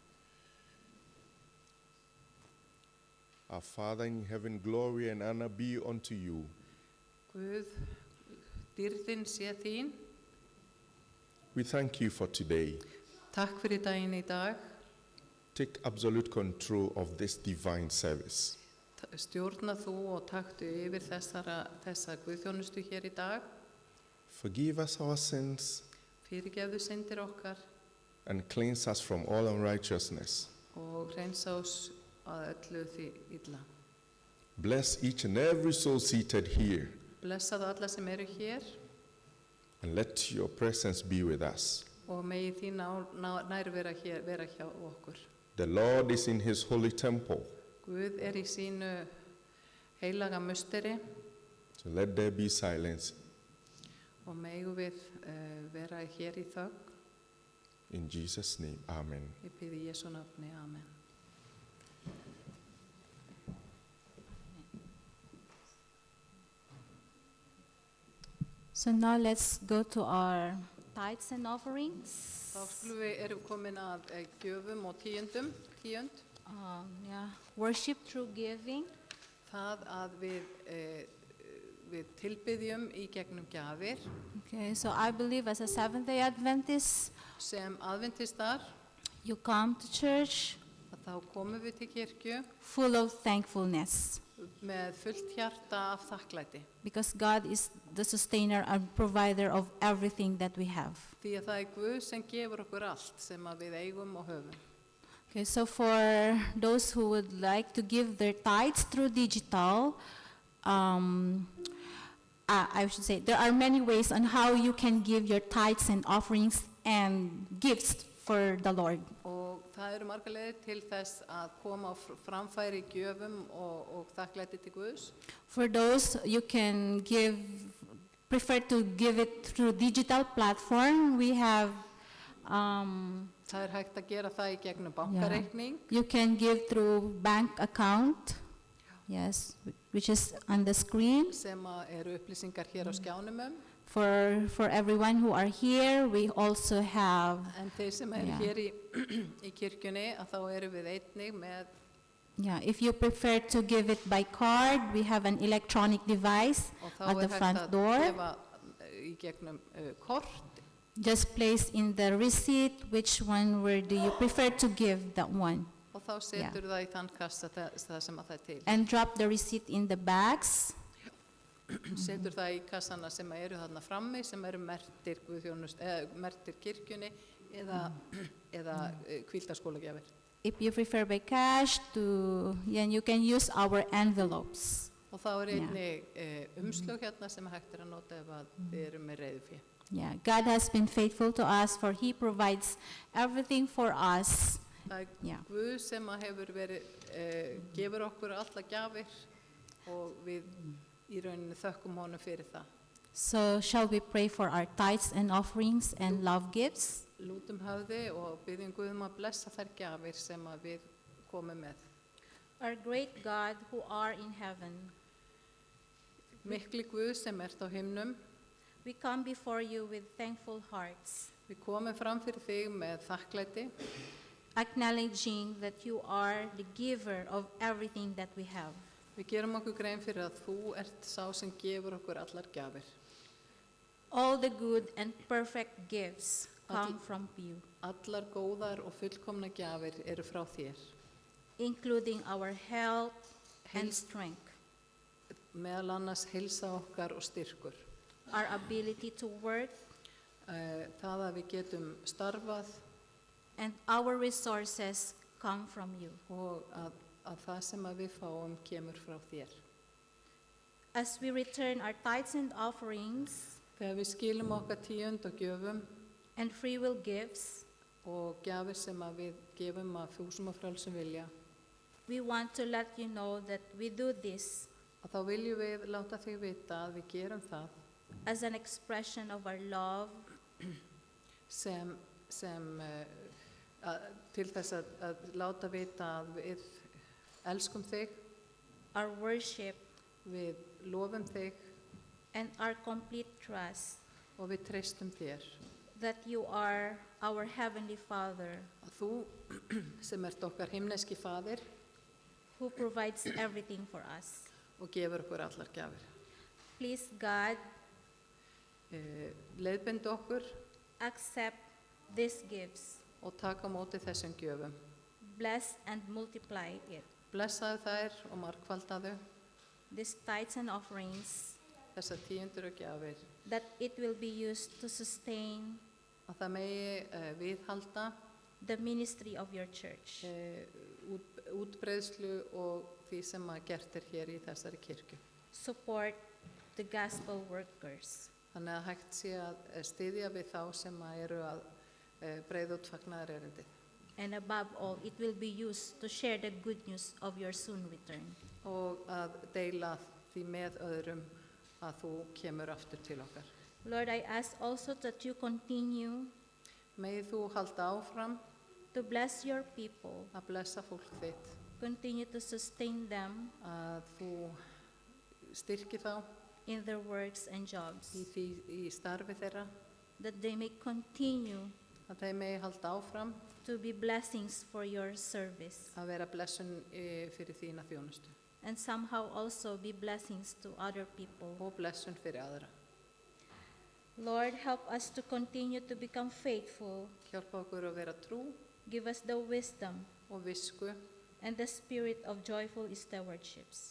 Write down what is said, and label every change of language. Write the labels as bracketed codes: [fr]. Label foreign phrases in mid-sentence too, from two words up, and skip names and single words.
[en] Our Father in heaven, glory and honor be unto you. [is] Guð, dýrðin sé þín. [en] We thank you for today. [is] Takk fyrir daginn í dag. [en] Take absolute control of this divine service. [is] Stjórna þú og taktu yfir þessa guðþjónustu hér í dag. [en] Forgive us our sins [is] Fyrirgefðu syndir okkar [en] and cleanse us from all unrighteousness. [is] og hreinsa oss að öllu því illa. [en] Bless each and every soul seated here, [is] Blessaðu alla sem eru hér [en] and let your presence be with us. [is] og megi þín nærvera hér vera hjá okkur. [en] The Lord is in his holy temple. [is] Guð í sínu heilaga musteri [en] So let there be silence [is] og megum við vera hér í þögn. [en] in Jesus' name. Amen. [is] Ég bið í Jesú nafni, amen. [en] So now let's go to our tithes and offerings. [is] Þá erum við komin að gjöfum og tíund. [en] Worship through giving. [is] Það að við tilbiðjum í gegnum gjafir. [en] Okay, so I believe as a Seventh-day Adventist, [is] Sem aðventistar, [en] you come to church [is] að þá komum við til kirkju [en] full of thankfulness [is] með fullt hjarta af þakklæti. [en] because God is the sustainer and provider of everything that we have. [is] Því að það Guð sem gefur okkur allt sem að við eigum og höfum. [en] Okay, so for those who would like to give their tithes through digital, I should say there are many ways on how you can give your tithes and offerings and gifts for the Lord. [is] Og það eru margar leiðir til þess að koma á framfæri gjöfum og þakklæti til Guðs. [en] For those you can prefer to give it through digital platform. We have, [is] Það hægt að gera það í gegnum bankareikning. [en] you can give through bank account, yes, which is on the screen. [is] Sem að eru upplýsingar hér á skjánum. [en] For everyone who are here, we also have, [is] En þeir sem eru hér í kirkjunni, að þá eru við einnig með, [en] if you prefer to give it by card, we have an electronic device [is] og þá [en] at the [is] hægt [en] front [is] að [en] door. [is] gefa í gegnum kort. [en] Just place in the receipt which one where do you prefer to give that one. [is] Og þá setur það í þann kassa það sem að það til. [en] And drop the receipt in the bags. [is] Setur það í kassana sem eru þarna frammi, sem eru mertir kirkjunni eða hvíldarskólagjafir. [en] If you prefer by cash, you can use our envelopes. [is] Og þá einnig umslög hérna sem hægt að nota ef að við erum með reiðufé. [en] Yeah, God has been faithful to us, for He provides everything for us. [is] Það [en] Yeah. [is] Guð sem að hefur verið, gefur okkur alla gjafir og við í rauninni þökkum honum fyrir það. [en] So shall we pray for our tithes and offerings and love gifts? [is] Lútum höfði og byggjum Guðum að blessa þær gjafir sem að við komum með. [en] Our great God who are in heaven, [is] Mikli Guð sem ert á himnum, [en] we come before you with thankful hearts, [is] við komum fram fyrir þig með þakklæti, [en] acknowledging that you are the giver of everything that we have. [is] við gerum okkur grein fyrir að þú ert sá sem gefur okkur allar gjafir. [en] All the good and perfect gifts come from you, [is] Allar góðar og fullkomna gjafir eru frá þér, [en] including our health and Health. strength, [is] meðal annars heilsa okkar og styrkur. [en] our ability to work, [is] Það að við getum starfað [en] and our resources come from you. [is] og að það sem að við fáum kemur frá þér. [en] As we return our tithes and offerings [is] Þegar við skilum okkar tíund og gjöfum [en] and free will gifts, [is] og gjafir sem að við gefum að fúsum og frelsum vilja, [en] we want to let you know that we do this [is] að þá viljum við láta þig vita að við gerum það [en] as an expression of our love [is] til þess að láta vita að við elskum þig, [en] our worship, [is] við lofum þig [en] and our complete trust [is] og við treystum þér. [en] that you are our Heavenly Father [is] Að þú sem ert okkar himneski faðir [en] who provides everything for us. [is] og gefur okkur allar gjafir. [en] Please, God, [is] Leiðbeindi okkur [en] accept these gifts, [is] og taka á móti þessum gjöfum. [en] bless and multiply it. [is] Blessaðu þær og margfaldaðu [en] These tithes and offerings, [is] þessar tíundur og gjafir, [en] that it will be used to sustain [is] að það megi viðhalda [en] the ministry of your church. [is] útbreiðslu og því sem að gert hér í þessari kirkju. [en] Support the gospel workers. [is] Þannig að hægt sé að styðja við þá sem að eru að breiða út fagnaðarerindið. [en] And above all, it will be used to share the good news of your soon return. [is] og að deila því með öðrum að þú kemur aftur til okkar. [en] Lord, I ask also that you continue [is] Megið þú halda áfram [en] to bless your people, [is] að blessa fólk þitt, [en] continue to sustain them [is] að þú styrki þá [en] in their works and jobs, [is] í starfi þeirra, [en] that they may continue [is] að þeir megi halda áfram [en] to be blessings for your service, [is] að vera blessun fyrir þína þjónustu [en] and somehow also be blessings to other people. [is] og blessun fyrir aðra. [en] Lord, help us to continue to become faithful. [is] Hjálpa okkur að vera trú [en] Give us the wisdom [is] og visku [en] and the spirit of joyful stewardships.